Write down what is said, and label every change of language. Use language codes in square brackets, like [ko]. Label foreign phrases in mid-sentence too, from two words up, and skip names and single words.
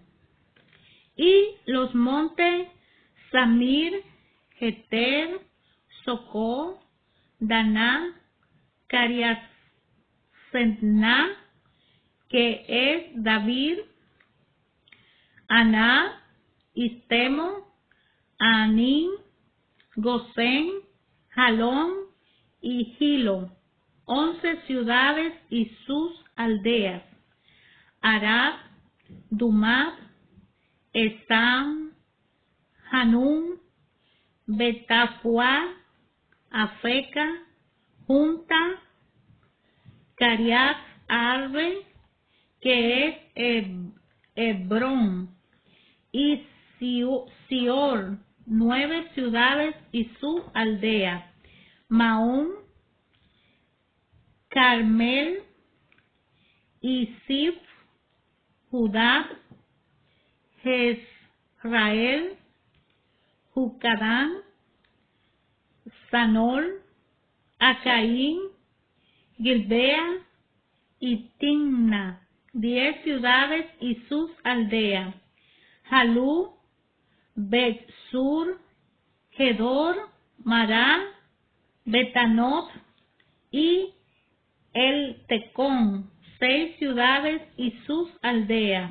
[es] Y los montes Samir, Jeter, Socó, Daná, Cariasetná, que es David, Aná, Istemo, Anín, Gosén, Jalón y Gilo, 11 ciudades y sus aldeas. Arad, Dumat, Esam, Hanún, Betafuá, Afeca, Junta, Cariat Arbe, que es Hebrón, y Sior, 9 ciudades y su aldea. Maón, Carmel, Isif, Judá, Jezrael, Jucadán, Sanol, Acaín, Gilbea y Timna, 10 ciudades y sus aldeas. Jalú, Bet-Sur, Gedor, Mará, Betanot y el Tecón, 6 ciudades y sus aldeas.